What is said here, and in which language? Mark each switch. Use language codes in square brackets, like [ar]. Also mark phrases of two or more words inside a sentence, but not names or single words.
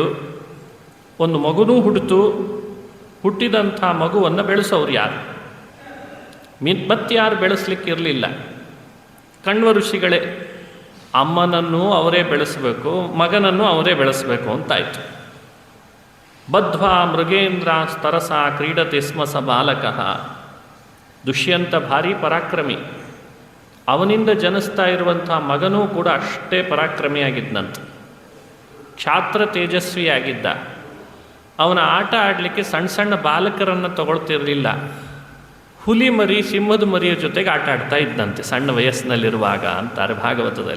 [kn] ಒಂದು ಮಗುನೂ ಹುಟ್ಟಿತು. ಹುಟ್ಟಿದಂಥ ಮಗುವನ್ನು ಬೆಳೆಸೋರು ಯಾರು? ಮತ್ತಾರು ಬೆಳೆಸಲಿಕ್ಕಿರಲಿಲ್ಲ. ಕಣ್ವ ಋಷಿಗಳೇ. ಅಮ್ಮನನ್ನು ಅವರೇ ಬೆಳೆಸಬೇಕು, ಮಗನನ್ನು ಅವರೇ ಬೆಳೆಸಬೇಕು ಅಂತಾಯಿತು. [sa] ಬದ್ಧ್ವಾ ಮೃಗೇಂದ್ರ ಸ್ತರಸ ಕ್ರೀಡತೆ ಸ್ಮ ಸ ಬಾಲಕಃ. [kn] ದುಷ್ಯಂತ ಭಾರಿ ಪರಾಕ್ರಮಿ. ಅವನಿಂದ ಜನಿಸ್ತಾ ಇರುವಂಥ ಮಗನೂ ಕೂಡ ಅಷ್ಟೇ ಪರಾಕ್ರಮಿಯಾಗಿದ್ದಂತೆ. ಕ್ಷಾತ್ರ ತೇಜಸ್ವಿಯಾಗಿದ್ದ. ಅವನ ಆಟ ಆಡಲಿಕ್ಕೆ ಸಣ್ಣ ಸಣ್ಣ ಬಾಲಕರನ್ನು ತಗೊಳ್ತಿರಲಿಲ್ಲ. ಹುಲಿ ಮರಿ, ಸಿಂಹದ ಮರಿಯ ಜೊತೆಗೆ ಆಟ ಆಡ್ತಾ ಇದ್ದಂತೆ ಸಣ್ಣ ವಯಸ್ಸಿನಲ್ಲಿರುವಾಗ ಅಂತಾರೆ ಭಾಗವತದಲ್ಲಿ.